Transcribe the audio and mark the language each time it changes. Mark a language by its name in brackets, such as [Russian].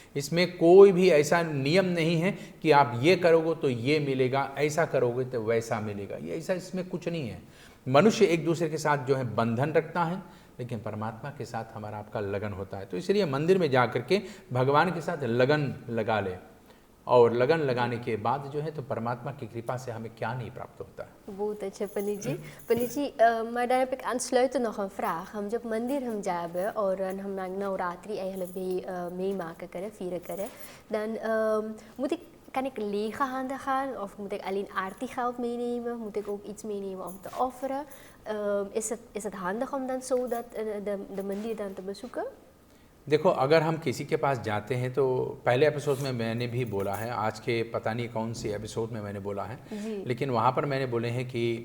[Hindi] इसमें कोई भी ऐसा नियम नहीं है कि आप ये करोगे तो ये मिलेगा, ऐसा करोगे तो वैसा मिलेगा, ये ऐसा इसमें कुछ नहीं है। मनुष्य एक दूसरे के साथ जो है बंधन रखता है, लेकिन परमात्मा के साथ हमारा आपका लगन होता है। तो इसलिए मंदिर में जा करके भगवान के साथ लगन लगा ले, और लगन लगाने के बाद जो है तो परमात्मा की कृपा से हमें क्या नहीं प्राप्त होता है। बहुत अच्छा पंडित जी। [Dutch] पंडित जी, maar daar heb ik aansluitend nog een vraag. [Hindi] हम जब मंदिर हम जाबे और हम नवरात्रि [Dutch] eigenlijk भी meemaken keren, vieren keren, dan kan ik lege handen gaan, of moet ik alleen aartigeld meenemen? Moet ik ook iets meenemen om te offeren? Is het handig om dan zo de मंदिर dan te bezoeken? [Hindi] देखो, अगर हम किसी के पास जाते हैं तो पहले एपिसोड में मैंने भी बोला है, आज के पता नहीं कौन सी एपिसोड में मैंने बोला है, लेकिन वहाँ पर मैंने बोले हैं कि